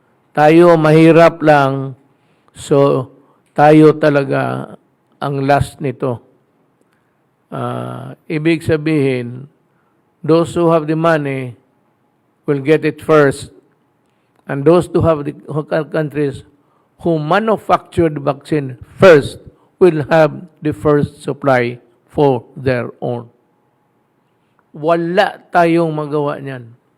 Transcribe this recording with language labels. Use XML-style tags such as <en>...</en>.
<tl>Tayo mahirap lang, so tayo talaga ang last nito.</tl> <en>Ibig sabihin, those who have the money will get it first. And those who have the countries who manufacture the vaccine first will have the first supply for their own.</en> <tl>Wala tayong magawa niyan.</tl>